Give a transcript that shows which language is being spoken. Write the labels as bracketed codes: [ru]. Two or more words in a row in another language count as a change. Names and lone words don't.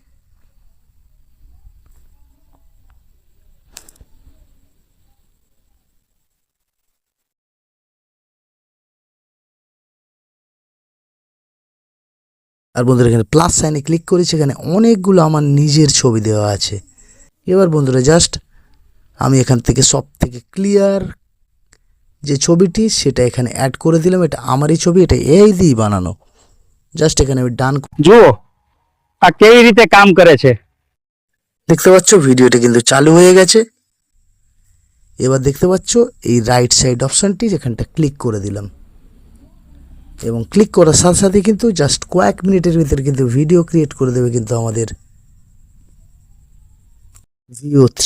[bn] আর বন্ধুরা এখানে প্লাস সাইনে ক্লিক করেছি, এখানে অনেকগুলো আমার নিজের ছবি দেওয়া আছে। এবার বন্ধুরা জাস্ট আমি এখান থেকে সব থেকে ক্লিয়ার যে ছবিটি সেটা এখানে অ্যাড করে দিলাম। এটা আমারই ছবি, এটা এআই দিয়ে বানানো। জাস্ট এখানে আমি ডান। [gu] जो আর કેવી રીતે કામ કરે છે। [bn] দেখতে পাচ্ছ ভিডিওটা কিন্তু চালু হয়ে গেছে। এবার দেখতে পাচ্ছ এই [en] right side [bn] অপশনটি, যেখানটা ক্লিক করে দিলাম এবং ক্লিক করার সাথে সাথে কিন্তু জাস্ট কয়েক মিনিটের ভিতরে কিন্তু [en] video create [bn] করে দেবে কিন্তু আমাদের VO3।